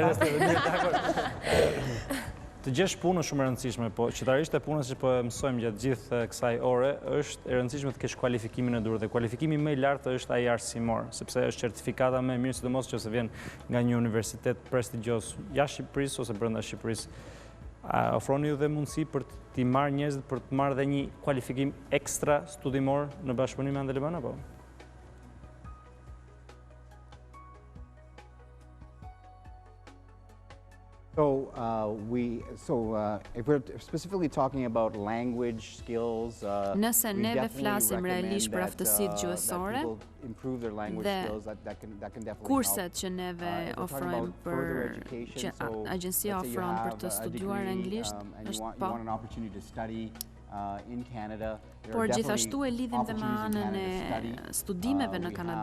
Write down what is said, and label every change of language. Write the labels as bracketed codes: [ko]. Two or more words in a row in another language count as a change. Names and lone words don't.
[sq] Të gjesh punën shumë e rëndësishme, po qytetarisht e punës që po mësojmë gjatë gjithë kësaj ore, është e rëndësishme të kesh kualifikimin e dur dhe kualifikimi më i lartë është ai arsimor, sepse është certifikata më e mirë, sidomos nëse vjen nga një universitet prestigjioz jashtë Shqipërisë ose brenda Shqipërisë. Ofroni ju dhe mundësi për t'i marrë njerëzit për të marrë dhe një kualifikim ekstra studimor në bashkëpunim me Albano apo? [en] If we're specifically talking about language skills, [sq] nëse neve flasim realisht për aftësitë gjuhësore dhe kurset që neve ofrojmë që agjencia ofron për të studiuar anglisht, është po. Por gjithashtu e lidhim dhe me anën e studimeve në Kanada.